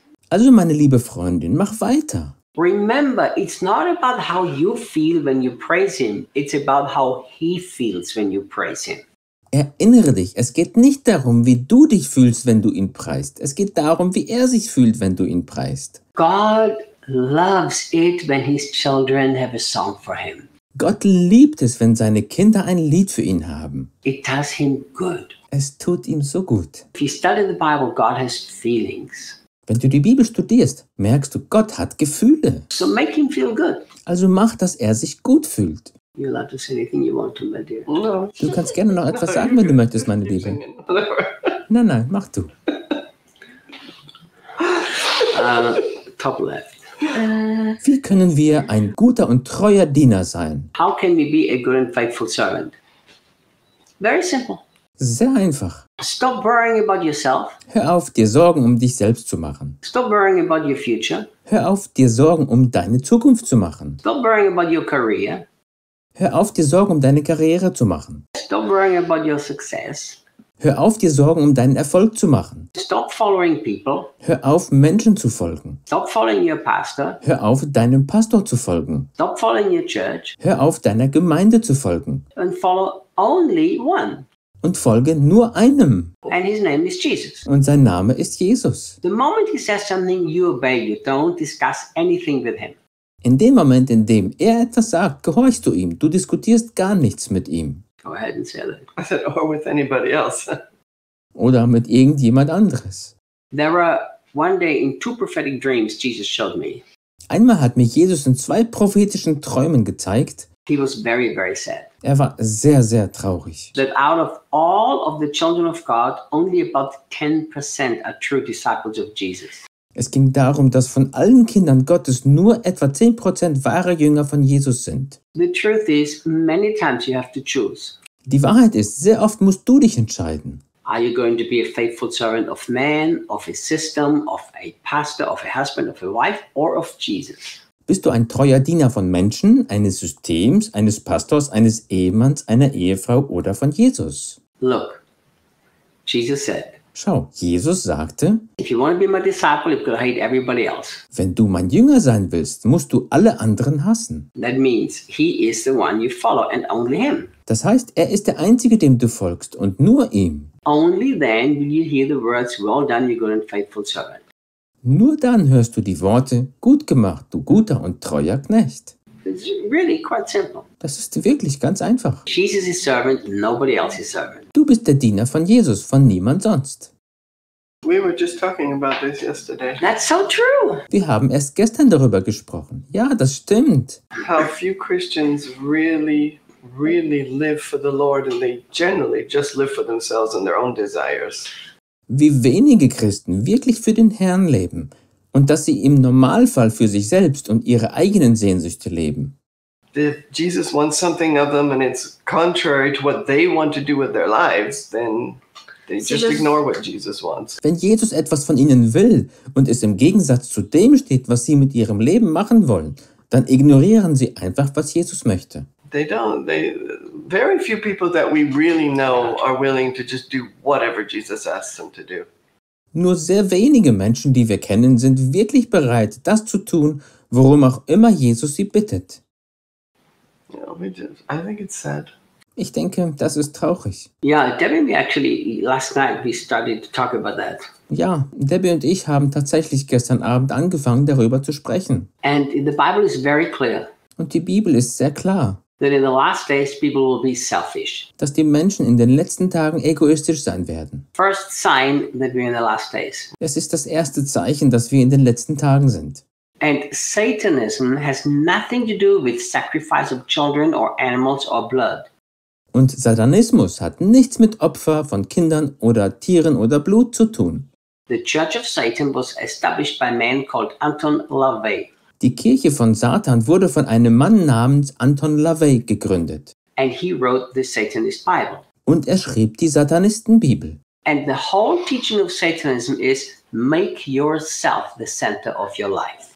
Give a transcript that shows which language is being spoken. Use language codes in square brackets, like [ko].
[de] Also meine liebe Freundin, mach weiter. [en] Remember, it's not about how you feel when you praise him. It's about how he feels when you praise him. [de] Erinnere dich, es geht nicht darum, wie du dich fühlst, wenn du ihn preist. Es geht darum, wie er sich fühlt, wenn du ihn preist. [en] God loves it when his children have a song for him. [de] Gott liebt es, wenn seine Kinder ein Lied für ihn haben. [en] It does him good. [de] Es tut ihm so gut. [en] If you study the Bible, God has feelings. [de] Wenn du die Bibel studierst, merkst du, Gott hat Gefühle. [en] So make him feel good. [de] Also mach, dass er sich gut fühlt. [en] You love to say anything you want to, my dear. No. [de] Du kannst gerne noch etwas sagen, wenn du möchtest, meine Liebe. Nein, nein, mach du. [en] Top left. [de] Wie können wir ein guter und treuer Diener sein? [en] How can we be a good and faithful servant? Very simple. [de] Sehr einfach. [en] Stop worrying about yourself. [de] Hör auf, dir Sorgen um dich selbst zu machen. [en] Stop worrying about your future. [de] Hör auf, dir Sorgen um deine Zukunft zu machen. [en] Stop worrying about your career. [de] Hör auf, dir Sorgen um deine Karriere zu machen. [en] Stop worrying about your success. [de] Hör auf, dir Sorgen um deinen Erfolg zu machen. [en] Stop following people. [de] Hör auf, Menschen zu folgen. [en] Stop following your pastor. [de] Hör auf, deinem Pastor zu folgen. [en] Stop following your church. [de] Hör auf, deiner Gemeinde zu folgen. [en] And follow only one. [de] Und folge nur einem. [en] And his name is Jesus. [de] Und sein Name ist Jesus. [en] The moment he says something, you obey. You don't discuss anything with him. [de] In dem Moment, in dem er etwas sagt, gehorchst du ihm. Du diskutierst gar nichts mit ihm. [en] Go ahead and say that. I said, or with anybody else. [de] Oder mit irgendjemand anderes. [en] There were one day in two prophetic dreams Jesus showed me. [de] Einmal hat mir Jesus in zwei prophetischen Träumen gezeigt. [en] He was very, very sad. [de] Er war sehr, sehr traurig. [en] That out of all of the children of God, only about 10% are true disciples of Jesus. [de] Es ging darum, dass von allen Kindern Gottes nur etwa 10% wahre Jünger von Jesus sind. [en] The truth is, many times you have to choose. [de] Die Wahrheit ist, sehr oft musst du dich entscheiden. [en] Are you going to be a faithful servant of man, of a system, of a pastor, of a husband, of a wife, or of Jesus? [de] Bist du ein treuer Diener von Menschen, eines Systems, eines Pastors, eines Ehemanns, einer Ehefrau oder von Jesus? [en] Look, Jesus said, [de] schau, Jesus sagte, [en] if you want to be my disciple, you've got to hate everybody else. [de] Wenn du mein Jünger sein willst, musst du alle anderen hassen. [en] That means he is the one you follow and only him. [de] Das heißt, er ist der Einzige, dem du folgst und nur ihm. [en] Only then will you hear the words, well done, you good and faithful servant. [de] Nur dann hörst du die Worte, gut gemacht, du guter und treuer Knecht. [en] It's really quite simple. [de] Das ist wirklich ganz einfach. [en] Jesus is servant, nobody else is servant. [de] Du bist der Diener von Jesus, von niemand sonst. [en] We were just talking about this yesterday. That's so true. [de] Wir haben erst gestern darüber gesprochen. Ja, das stimmt. [en] How few Christians really, really live for the Lord and they generally just live for themselves and their own desires. [de] Wie wenige Christen wirklich für den Herrn leben und dass sie im Normalfall für sich selbst und ihre eigenen Sehnsüchte leben. [en] If Jesus wants something of them and it's contrary to what they want to do with their lives, then they just ignore what Jesus wants. [de] Wenn Jesus etwas von ihnen will und es im Gegensatz zu dem steht, was sie mit ihrem Leben machen wollen, dann ignorieren sie einfach, was Jesus möchte. [en] They don't. Very few people that we really know are willing to just do whatever Jesus asks them to do. [de] Nur sehr wenige Menschen, die wir kennen, sind wirklich bereit, das zu tun, worum auch immer Jesus sie bittet. [en] I think it's sad. [de] Ich denke, das ist traurig. [en] Yeah, Debbie and me actually last night we started to talk about that. [de] Ja, Debbie und ich haben tatsächlich gestern Abend angefangen, darüber zu sprechen. [en] And the Bible is very clear. [de] Und die Bibel ist sehr klar. [en] That in the last days people will be selfish. [de] Dass die Menschen in den letzten Tagen egoistisch sein werden. [en] First sign that we're in the last days. [de] Es ist das erste Zeichen, dass wir in den letzten Tagen sind. [en] And Satanism has nothing to do with sacrifice of children or animals or blood. [de] Und Satanismus hat nichts mit Opfer von Kindern oder Tieren oder Blut zu tun. [en] The Church of Satan was established by a man called Anton LaVey. [de] Die Kirche von Satan wurde von einem Mann namens Anton LaVey gegründet. [en] And he wrote the Satanist Bible. [de] Und er schrieb die Satanistenbibel. [en] And the whole teaching of Satanism is make yourself the center of your life.